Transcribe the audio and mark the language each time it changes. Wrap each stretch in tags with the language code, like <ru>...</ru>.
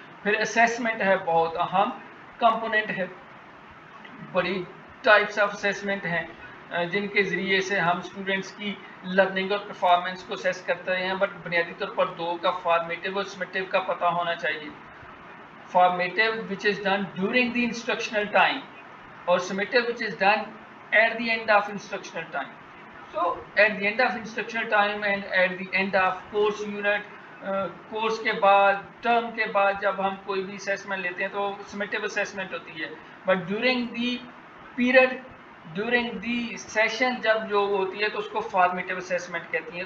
<ur>پھر اسیسمنٹ ہے، بہت اہم کمپوننٹ ہے. بڑی ٹائپس آف اسیسمنٹ ہیں جن کے ذریعے سے ہم اسٹوڈنٹس کی لرننگ اور پرفارمنس کو اسیس کرتے ہیں، بٹ بنیادی طور پر دو کا، فارمیٹیو اور سمیٹیو کا پتہ ہونا چاہیے.</ur> <en>Formative which is done during the instructional time اور summative which is done at the end of instructional time. So at the end of instructional time and at the end of course unit,</en> <ur>course کے بعد، term کے بعد جب ہم کوئی بھی assessment لیتے ہیں تو</ur> <en>summative assessment</en> <ur>ہوتی ہے.</ur> <en>but during the period, during the session</en> <ur>جب جو ہوتی ہے تو اس کو فارمیٹیو اسیسمنٹ کہتی ہیں.</ur>